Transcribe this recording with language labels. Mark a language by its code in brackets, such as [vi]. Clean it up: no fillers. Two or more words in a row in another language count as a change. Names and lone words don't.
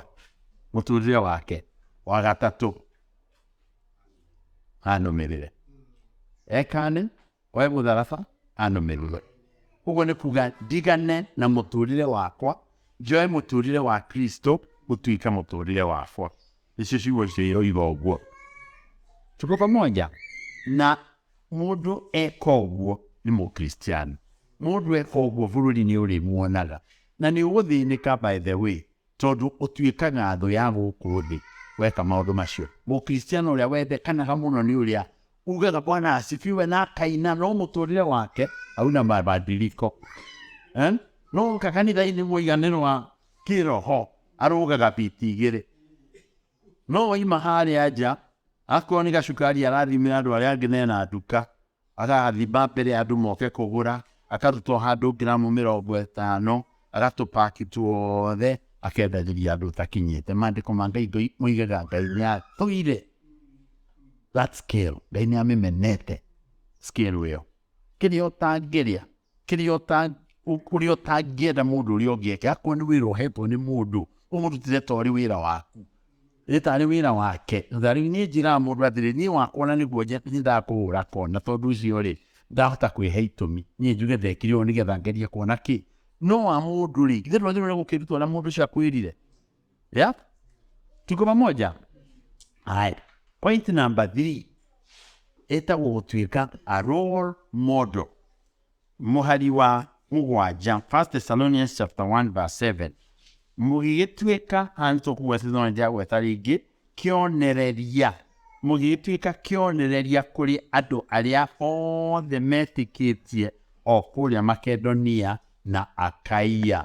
[ki] Mũtũũrĩre wake. Wa gatatũ, anũmĩrĩre. Ekane, oe mũtharaba, anũmĩrĩre. Ũguo nĩ kuga ndigane na mũtũũrĩre wakwa, njoe mũtũũrĩre wa Kristo gũtuĩka mũtũũrĩre wakwa. Icio ciugo ciroiga ũguo. [sw] Tuko pamoja? [ki] Na mũndũ eka ũguo nĩ mũkristiano. Mũndũ eka ũguo bũrũri-inĩ ũrĩmuonaga. Na nĩ ũgũthĩnĩka, [en] by the way, [ki] tondũ ũtuĩkaga thũ ya gũkũ thĩ weka maũndũ macio. Mũkristiano ũrĩa wendekanaga mũno nĩ ũrĩa ugaga [sw] Bwana asifiwe [ki] na akaina, no mũtũũrĩre wake [sw] hauna mabadiliko. [ki] No kanitha-inĩ mũiganĩro wa kĩroho arũgaga biti igĩrĩ. No oima harĩa nja, akorwo nĩ gacukari arathimĩra andũ arĩa angĩ mena nduka, agathimba mbere ya andũ moke kũgũra, akarutwo handũ gramu 50, agatũpaki tuothe, akendagĩria andũ utakinyĩte. Maandĩko ma Ngai moigaga Ngai nĩ athũire [en] that scale. [ki] Ngai nĩ amĩmenete scale ĩyo. Kĩrĩa ũtangĩrĩa, kĩrĩa ũtangĩenda mũndũ ũrĩa ũngĩ eke, akorwo nĩ wĩra ũhetwo nĩ mũndũ, ũmũrutĩre ta ũrĩ wĩra waku. Rĩta nĩ wĩra wake. Thari nĩ njĩraga mũndũ atĩrĩ, niĩ wakwa na nĩguo nyendaga kũhũra kona, tondũ ũcio-rĩ ndahota kwĩhe itũmi. Niĩ njuge ndekire ũũ nĩgetha ngerie kuona kĩ. No wa mũndũ-rĩ, githĩ ndwagĩrĩirwo gũkĩrutwo na mũndũ ũcio akwĩrire? [sw] Tuko pamoja? Haya. [en] Point number 3 [ki] ĩtagwo gũtuĩka [en] a role model. [ki] Mũhari wa 7, 1 Thessalonians chapter 1:7. Mũgĩgĩtuĩka, tũkuga Thessalonians gweta rĩngĩ, kĩonereria. Mũgĩgĩtuĩka kĩonereria kũrĩ andũ arĩa othe metĩkĩtie o kũrĩa Makedonia na Akaia.